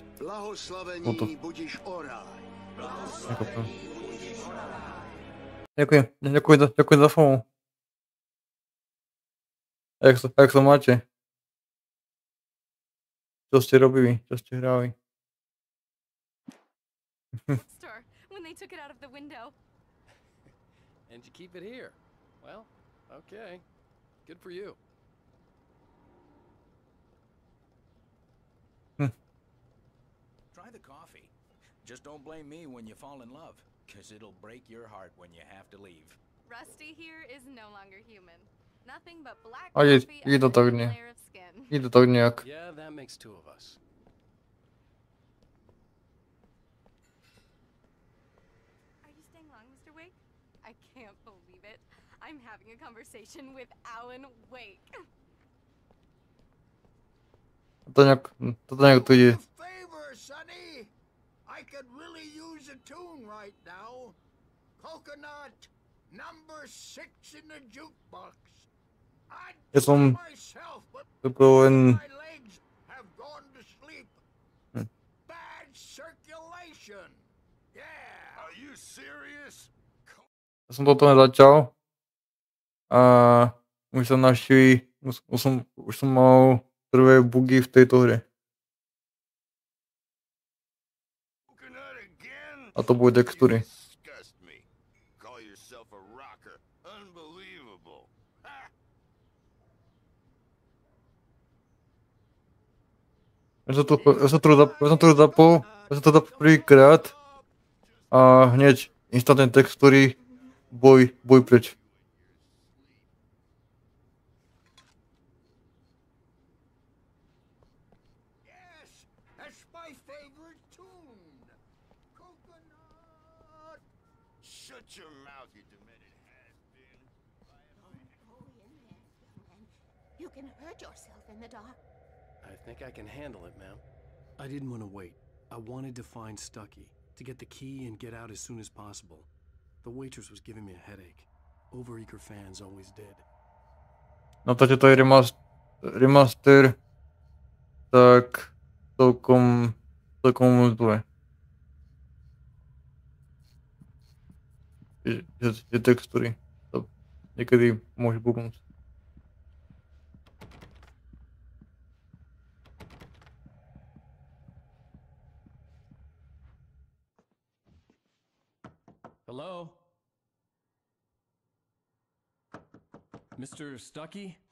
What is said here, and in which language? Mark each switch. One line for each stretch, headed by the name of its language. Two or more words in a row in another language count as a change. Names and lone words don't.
Slovak: Blahoslavení budiš oráj. Blahoslavení budiš oráj. Ďakujem za FOMO. Jak sa máte? Čo ste robili? Čo ste hrali?
English: Store, when they took it out of the window. And you keep it here. Well, okay. Good for you. Try the coffee. Just don't blame me when you fall in love, because it'll break your heart when you have to leave. Rusty here is no longer human. Nothing but black
Slovak: A
English: coffee
Slovak: je to
English: under
Slovak: tak a nie.
English: layer of skin.
Slovak: Je to tak nejak.
English: Yeah, that makes two of us. Are you staying long, Mr. Wake? I can't believe it. I'm having a conversation with Alan Wake.
Slovak: To nejak tu ide.
English: Favor, Sonny. I could really use a tune right now. Coconut number 6 in the jukebox.
Slovak: Ja som
English: Myself, but
Slovak: len
English: my legs have gone to sleep. Bad circulation. Yeah. Are you serious?
Slovak: ja som toto nezačal. A už som navštívil, už som mal prvé bugy v tejto hre. A to boli textúry.
English: yourself a rocker. Unbelievable. Ha!
Slovak: Ja som to zapol prvýkrát a hneď instantné textúry, boj preč.
English: Yes, that's my favorite tune. Coconut. Shut your mouth, you demented has-been. Go in there, young man. You can hurt yourself in the dark. I think I can handle it, ma'am. I didn't want to wait. I wanted to find Stucky, to get the key and get out as soon as possible. The waitress was giving me a headache. Overeager fans always did.
Slovak: No to je remaster, tak celkom zlé. Že textúry to niekedy môže buknúť.
English: Hello? Mr. Stucky?